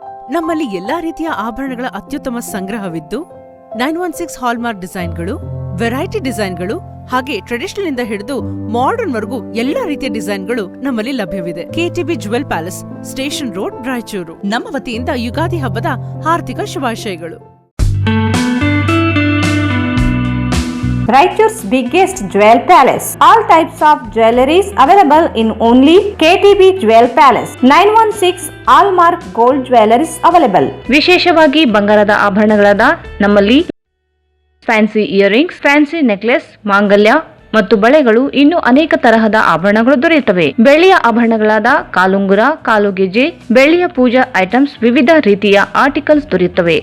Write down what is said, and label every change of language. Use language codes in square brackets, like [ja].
[kn] ನಮ್ಮಲ್ಲಿ ಎಲ್ಲಾ ರೀತಿಯ ಆಭರಣಗಳ ಅತ್ಯುತ್ತಮ ಸಂಗ್ರಹವಿದ್ದು 916 ಹಾಲ್ಮಾರ್ಕ್ ಡಿಸೈನ್ಗಳು, ವೆರೈಟಿ ಡಿಸೈನ್ಗಳು ಹಾಗೆ ಟ್ರೆಡಿಷನಲ್ ಇಂದ ಹಿಡಿದು ಮಾಡರ್ನ್ ವರೆಗೂ ಎಲ್ಲಾ ರೀತಿಯ ಡಿಸೈನ್ಗಳು ನಮ್ಮಲ್ಲಿ ಲಭ್ಯವಿದೆ. KTB jewel palace, station road, Raichur. ನಮ್ಮ ವತಿಯಿಂದ ಯುಗಾದಿ ಹಬ್ಬದ ಹಾರ್ದಿಕ ಶುಭಾಶಯಗಳು. [en] Raichur's biggest jewel palace. All types of jewelries available in only KTB Jewel Palace. 916 Hallmark Gold Jewelries available. [kn] ವಿಶೇಷವಾಗಿ ಬಂಗಾರದ ಆಭರಣಗಳಾದ ನಮ್ಮಲ್ಲಿ ಫ್ಯಾನ್ಸಿ ಇಯರಿಂಗ್ಸ್, ಫ್ಯಾನ್ಸಿ ನೆಕ್ಲೆಸ್, ಮಾಂಗಲ್ಯ ಮತ್ತು ಬಳೆಗಳು, ಇನ್ನು ಅನೇಕ ತರಹದ ಆಭರಣಗಳು ದೊರೆಯುತ್ತವೆ. ಬೆಳ್ಳಿಯ ಆಭರಣಗಳಾದ ಕಾಲುಂಗುರ, ಕಾಲುಗೆಜೆ, ಬೆಳ್ಳಿಯ ಪೂಜಾ ಐಟಮ್ಸ್, ವಿವಿಧ ರೀತಿಯ ಆರ್ಟಿಕಲ್ಸ್ ದೊರೆಯುತ್ತವೆ.